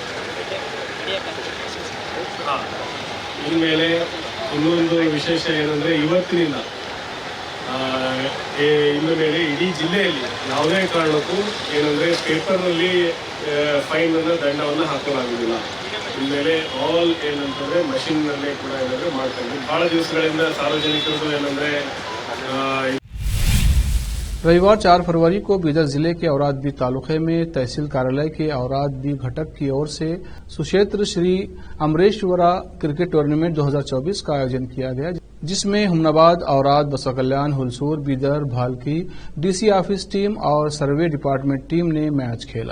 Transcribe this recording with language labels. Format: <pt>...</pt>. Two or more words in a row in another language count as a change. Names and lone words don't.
<kn>ಇನ್ಮೇಲೆ ಇನ್ನೊಂದು ವಿಶೇಷ ಏನಂದ್ರೆ ಇವತ್ತಿನಿಂದ ಇನ್ನು ಮೇಲೆ ಇಡೀ ಜಿಲ್ಲೆಯಲ್ಲಿ ಯಾವುದೇ ಕಾರಣಕ್ಕೂ ಏನಂದ್ರೆ ಪೇಪರ್ನಲ್ಲಿ ಫೈನ್ ಅನ್ನ ದಂಡವನ್ನು ಹಾಕಲಾಗುವುದಿಲ್ಲ. ಇನ್ಮೇಲೆ ಆಲ್ ಏನಂತಂದ್ರೆ ಮಷಿನ್ ನಲ್ಲೇ ಕೂಡ ಏನಂದ್ರೆ ಮಾಡ್ತಾ ಇದ್ದೀವಿ. ಬಹಳ ದಿವಸಗಳಿಂದ ಸಾರ್ವಜನಿಕರು ಏನಂದ್ರೆ</kn> <hi>रविवार 4 फरवरी को बीदर जिले के औरादबी तालुके में तहसील कार्यालय के औरादबी घटक की ओर से सुक्षेत्र श्री अमरेश्वरा क्रिकेट टूर्नामेंट 2024 का आयोजन किया गया, जिसमें हुमनाबाद, औराद, बसवा कल्याण, हुलसूर, बीदर, भालकी डीसी ऑफिस टीम और सर्वे डिपार्टमेंट टीम ने मैच खेला।</hi>